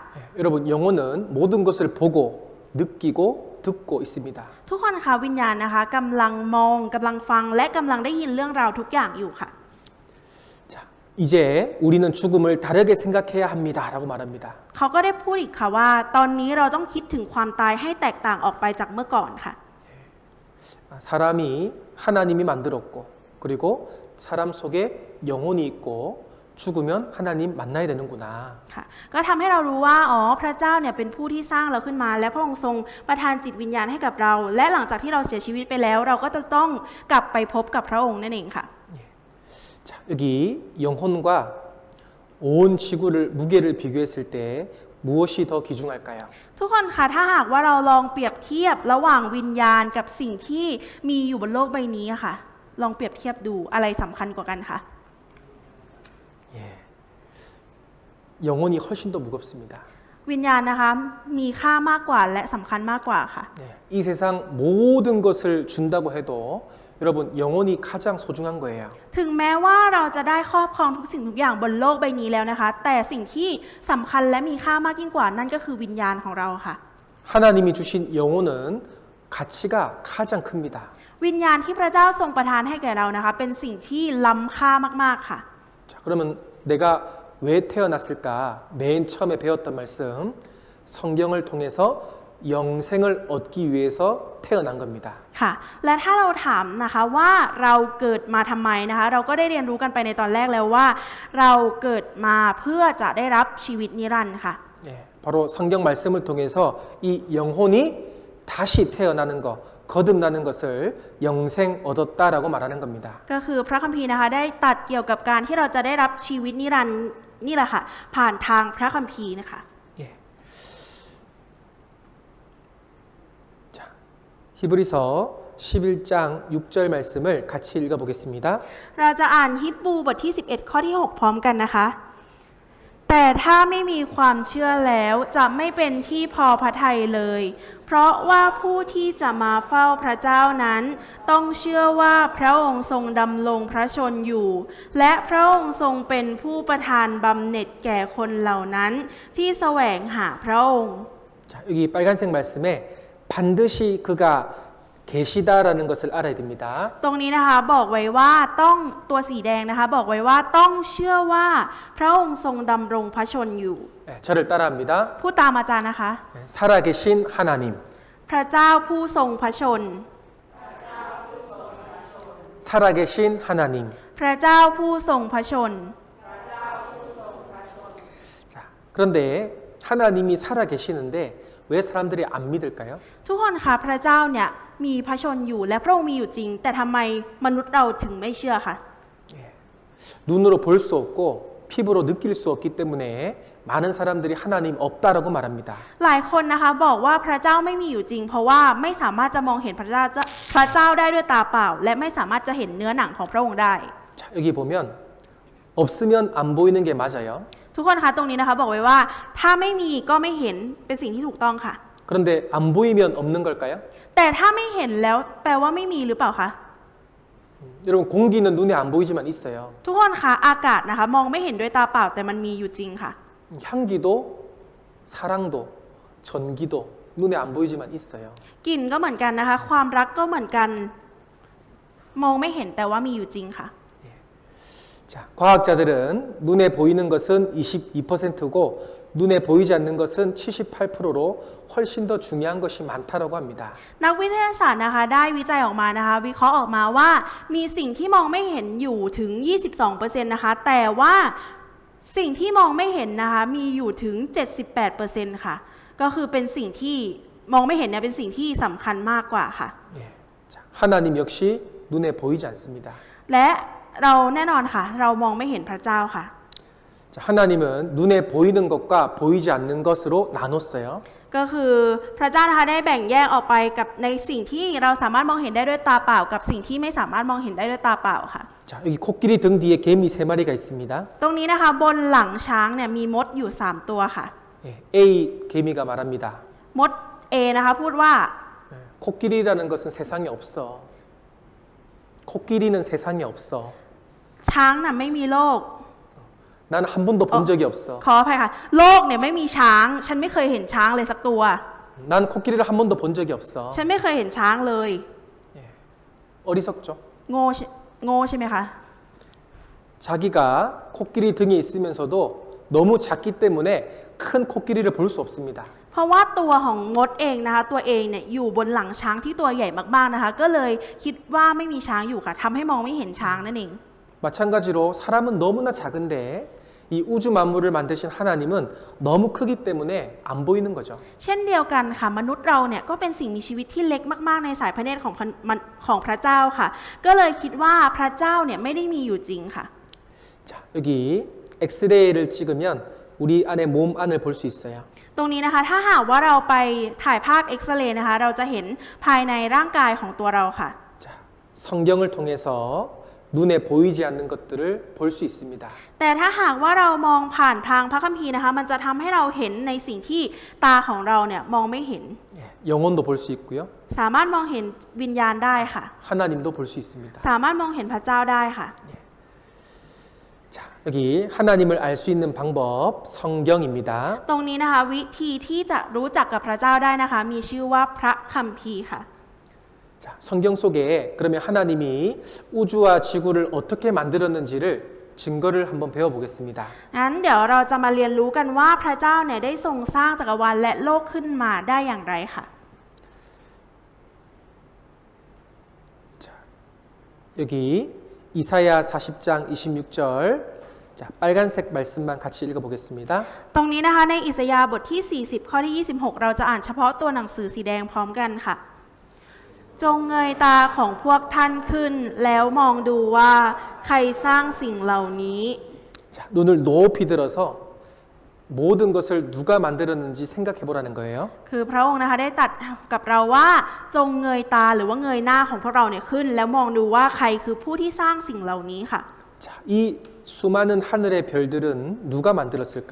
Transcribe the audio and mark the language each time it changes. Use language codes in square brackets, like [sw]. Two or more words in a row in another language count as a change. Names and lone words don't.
[ko] 예, 여러분 영혼은 모든 것을 보고 느끼고 듣고 있습니다. [th] ทุกคนคะวิญญาณนะคะกำลังมองกำลังฟังและกำลังได้ยินเรื่องราวทุกอย่างอยู่ค่ะ [ko] 자, 이제 우리는 죽음을 다르게 생각해야 합니다라고 말합니다. [th] เขาก็ได้พูดอีกค่ะว่าตอนนี้เราต้องคิดถึงความตายให้แตกต่างออกไปจากเมื่อก่อนค่ะ [ko] 사람이 하나님이 만들었고 그리고 사람 속에 영혼이 있고 죽으면 하나님 만나야 되는구나. [th] ค่ะก็ทำให้เรารู้ว่าอ๋อพระเจ้าเนี่ยเป็นผู้ที่สร้างเราขึ้นมา และพระองค์ทรงประทานจิตวิญญาณให้กับเรา และหลังจากที่เราเสียชีวิตไปแล้ว เราก็จะต้องกลับไปพบกับพระองค์นั่นเองค่ะ [ko] 자, 여기 영혼과 온 지구를 무게를 비교했을 때 무엇이 더 귀중할까요? [th] ทุกคนคะถ้าหากว่าเราลองเปรียบเทียบระหว่างวิญญาณกับสิ่งที่มีอยู่บนโลกใบนี้อะค่ะ ลองเปรียบเทียบดูอะไรสำคัญกว่ากันคะ [ko] 예. 영혼이 훨씬 더 무겁습니다. [th] วิญญาณนะคะมีค่ามากกว่าและสำคัญมากกว่าค่ะ [ko] 예. 이 세상 모든 것을 준다고 해도 여러분 영혼이 가장 소중한 거예요. [th] ถึงแม้ว่าเราจะได้ครอบครองทุกสิ่งทุกอย่างบนโลกใบนี้แล้วนะคะ แต่สิ่งที่สำคัญและมีค่ามากยิ่งกว่านั่นก็คือวิญญาณของเราค่ะ [ko] 하나님이 주신 영혼은 가치가 가장 큽니다. [th] วิญญาณที่พระเจ้าทรงประทานให้แก่เรานะคะ เป็นสิ่งที่ล้ำค่ามากๆค่ะ [ko] 자, 그러면 내가 왜 태어났을까? 맨 처음에 배웠던 말씀, 성경을 통해서 영생을 얻기 위해서 태어난 겁니다. [th] ค่ะ และถ้าเราถามนะคะว่าเราเกิดมาทำไมนะคะ เราก็ได้เรียนรู้กันไปในตอนแรกแล้วว่า เราเกิดมาเพื่อจะได้รับชีวิตนิรันดร์ค่ะ [ko] 예, 바로 성경 말씀을 통해서 이 영혼이 다시 태어나는 것, 거듭나는 것을 영생 얻었다라고 말하는 겁니다. [th] ก็คือพระคัมภีร์นะคะได้ตรัดเกี่ยวกับการที่เราจะได้รับชีวิตนิรันดร์นี่แหละค่ะ ผ่านทางพระคัมภีร์นะคะ [ko] 예. 자, 히브리서 11장 6절 말씀을 같이 읽어보겠습니다. [th] เราจะอ่านฮิบรูบทที่ 11 ข้อที่ 6 พร้อมกันนะคะ แต่ถ้าไม่มีความเชื่อแล้วจะไม่เป็นที่พอพระทัยเลย เพราะว่าผู้ที่จะมาเฝ้าพระเจ้านั้น ต้องเชื่อว่าพระองค์ทรงดำรงพระชนอยู่ และพระองค์ทรงเป็นผู้ประทานบำเหน็จแก่คนเหล่านั้น ที่แสวงหาพระองค์ [ko] 자, 여기 빨간색 말씀에 반드시 그가 계시다라는 것을 알아야 됩니다. [th] ตรงนี้นะคะบอกไว้ว่าต้องตัวสีแดงนะคะบอกไว้ว่าต้องเชื่อว่าพระองค์ทรงดำรงพระชนอยู่ [ko] 네, 저를 따라합니다. [th] พูดตามอาจารย์นะคะ [ko] 네, 살아계신 하나님, [th] พระเจ้าผู้ทรงพระชน [ko] 살아계신 하나님. [th] พระเจ้าผู้ทรงพระชน [ko] 자, 그런데 하나님이 살아계시는데 왜 사람들이 안 믿을까요? [th] ทุกคนคะพระเจ้าเนี่ยมีพระชนอยู่และพระองค์มีอยู่จริง แต่ทำไมมนุษย์เราถึงไม่เชื่อคะ [ko] 눈으로 볼 수 없고 피부로 느낄 수 없기 때문에 많은 사람들이 하나님 없다라고 말합니다. [th] หลายคนนะคะบอกว่าพระเจ้าไม่มีอยู่จริง เพราะว่าไม่สามารถจะมองเห็นพระเจ้าได้ด้วยตาเปล่า และไม่สามารถจะเห็นเนื้อหนังของพระองค์ได้ [ko] 자, 여기 보면 없으면 안 보이는 게 맞아요. [th] ทุกคนคะตรงนี้นะคะบอกไว้ว่าถ้าไม่มีก็ไม่เห็นเป็นสิ่งที่ถูกต้องค่ะ [ko] 그런데 안 보이면 없는 걸까요? [th] แต่ถ้าไม่เห็นแล้วแปลว่าไม่มีหรือเปล่าคะ [ko] 여러분 공기는 눈에 안 보이지만 있어요. [th] ทุกคนคะอากาศนะคะมองไม่เห็นด้วยตาเปล่าแต่มันมีอยู่จริงค่ะ [ko] 향기도 사랑도 전기도 눈에 안 보이지만 있어요. [th] กลิ่นก็เหมือนกันนะคะ ความรักก็เหมือนกัน มองไม่เห็นแต่ว่ามีอยู่จริงค่ะ [ko] 자, 과학자들은 눈에 보이는 것은 22%고 눈에 보이지 않는 것은 78%로 훨씬 더 중요한 것이 많다라고 합니다. [th] นักวิทยาศาสตร์นะคะได้วิจัยออกมานะคะ วิเคราะห์ออกมาว่ามีสิ่งที่มองไม่เห็นอยู่ถึง 22% นะคะ แต่ว่าสิ่งที่มองไม่เห็นนะคะมีอยู่ถึง 78% ค่ะ ก็คือเป็นสิ่งที่มองไม่เห็นเนี่ยเป็นสิ่งที่สำคัญมากกว่าค่ะ [ko] 예. 자, 하나님 역시 눈에 보이지 않습니다. [th] และเราแน่นอนค่ะ เรามองไม่เห็นพระเจ้าค่ะ [ko] 자, 하나님은 눈에 보이는 것과 보이지 않는 것으로 나눴어요. [th] ก็คือพระเจ้านะคะได้แบ่งแยกออกไปกับในสิ่งที่เราสามารถมองเห็นได้ด้วยตาเปล่า กับสิ่งที่ไม่สามารถมองเห็นได้ด้วยตาเปล่าค่ะ [ko] 자, 여기 코끼리 등 뒤에 개미 3마리가 있습니다. [th] ตรงนี้นะคะบนหลังช้างเนี่ยมีมดอยู่3ตัวค่ะ [ko] 예, A 개미가 말합니다. [th] มด A นะคะพูดว่า [ko] 예, 코끼리라는 것은 세상에 없어. 코끼리는 세상에 없어. [th] ช้างน่ะไม่มีโลก [ko] 난 한 번도 본 적이 없어. [th] ขออภัยค่ะโลกเนี่ยไม่มีช้าง ฉันไม่เคยเห็นช้างเลยสักตัว [ko] 난 코끼리를 한 번도 본 적이 없어. [th] ฉันไม่เคยเห็นช้างเลย [ko] 어리석죠. [th] โง่ใช่ไหมคะ [ko] 자기가 코끼리 등에 있으면서도 너무 작기 때문에 큰 코끼리를 볼 수 없습니다. [th] เพราะว่าตัวของมดเองนะคะตัวเองเนี่ยอยู่บนหลังช้างที่ตัวใหญ่มากๆนะคะ ก็เลยคิดว่าไม่มีช้างอยู่ค่ะทำให้มองไม่เห็นช้างนั่นเอง [ko] 마찬가지로 사람은 너무나 작은데 이 우주 만물을 만드신 하나님은 너무 크기 때문에 안 보이는 거죠. [th] เช่นเดียวกันค่ะมนุษย์เราเนี่ยก็เป็นสิ่งมีชีวิตที่เล็กมากๆในสายพระเนตรของพระเจ้าค่ะ ก็เลยคิดว่าพระเจ้าเนี่ยไม่ได้มีอยู่จริงค่ะ [ko] 자, 여기 엑스레이를 찍으면 우리 안에 몸 안을 볼 수 있어요. [th] ตรงนี้นะคะถ้าหากว่าเราไปถ่ายภาพเอ็กซเรย์นะคะเราจะเห็นภายในร่างกายของตัวเราค่ะ [ko] 자, 성경을 통해서 눈에 보이지 않는 것들을 볼 수 있습니다. [th] แต่ถ้าหากว่าเรามองผ่านทางพระคัมภีร์นะคะมันจะทำให้เราเห็นในสิ่งที่ตาของเราเนี่ยมองไม่เห็น [ko] 예, 영혼도 볼 수 있고요. [th] สามารถมองเห็นวิญญาณได้ค่ะ [ko] 하나님도 볼 수 있습니다. [th] สามารถมองเห็นพระเจ้าได้ค่ะ [ko] 자, 여기 하나님을 알 수 있는 방법 성경입니다. [th] ตรงนี้นะคะวิธีที่จะรู้จักกับพระเจ้าได้นะคะ มีชื่อว่าพระคัมภีร์ค่ะ [ko] 자, 성경 속에 그러면 하나님이 우주와 지구를 어떻게 만들었는지를 증거를 한번 배워보겠습니다. [th] งั้นเดี๋ยวเราจะมาเรียนรู้กันว่าพระเจ้าเนี่ยได้ทรงสร้างจักรวาลและโลกขึ้นมาได้อย่างไรค่ะ [ko] 자, 여기 이사야 40장 26절 자, 빨간색 말씀만 같이 읽어보겠습니다. [th] ตรงนี้นะคะในอิสยาห์บทที่ 40 ข้อที่ 26 เราจะอ่านเฉพาะตัวหนังสือสีแดงพร้อมกันค่ะ จงเงยตาของพวกท่านขึ้นแล้วมองดูว่าใครสร้างสิ่งเหล่านี้ [ko] 자, 눈을 높이 들어서 모든 것을 누가 만들었는지 생각해 보라는 거예요. [th] คือพระองค์นะคะได้ตรัดกับเราว่าจงเงยตาหรือว่าเงยหน้าของพวกเราเนี่ยขึ้น แล้วมองดูว่าใครคือผู้ที่สร้างสิ่งเหล่านี้ค่ะ [ko] 자, 이 수많은 하늘의 별들은 누가 만들었을까?